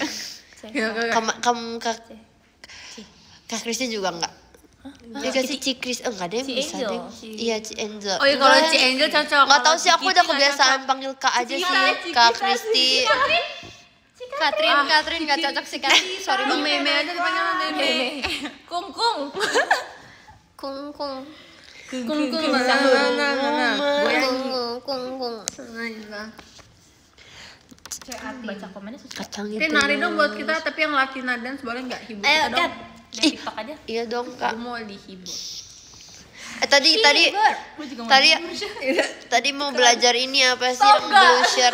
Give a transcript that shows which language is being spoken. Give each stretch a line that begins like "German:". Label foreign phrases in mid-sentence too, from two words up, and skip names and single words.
Indonesian: kamu Kak Kristi juga enggak. Dia kasih Ci Kris, enggak deh Ci bisa Angel. deh. Iya Ci Angel. Oh iya kalau Ci Angel cocok. Nggak tahu Kalau sih, aku Ci udah Kiki nggak kebiasaan cocok. panggil Kak aja sih. Kak Kristi. Katrin gak cocok sih kan? Sorry Lu banget. meme aja dipanggil meme. Kung kung. Kung kung. Kung kung nah. Kung. Baca komennya susah. Kacang itu. Tin nari dong buat kita tapi yang Latina dance boleh nggak hibur Ayo kita dong? Kat. Dari TikTok aja. Iya dong Kak. Aku mau dihibur. Tadi mau belajar ini apa sih yang
English: blue shirt